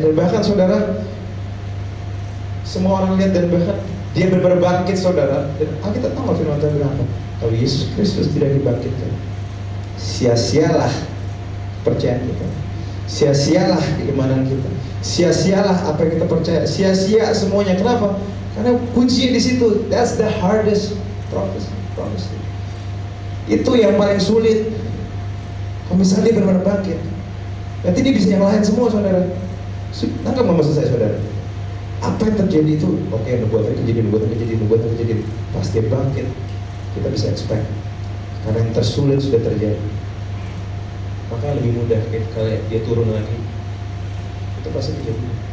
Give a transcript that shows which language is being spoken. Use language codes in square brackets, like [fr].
[id] Dan bahkan saudara, semua orang lihat, dan bahkan dia benar-benar bangkit, saudara. Dan kita tahu nggak firman Tuhan bilang apa? Kalau Yesus Kristus tidak dibangkitkan, sia-sialah percayaan kita, sia-sialah keimanan kita, sia-sialah apa yang kita percaya, sia-sia semuanya. Kenapa? Karena kunci di situ. [en] That's the hardest prophecy. [id] Itu yang paling sulit. Kalau misalnya dia benar-benar bangkit, nanti dia bisa yang lain semua, saudara. Nangkap nggak maksud saya, saudara? Apa yang terjadi itu? Oke, nubuatan kejadian, pas dia bangkit, kita bisa expect. Karena yang tersulit sudah terjadi. Maka lebih mudah kalau dia turun lagi, itu pasti terjadi.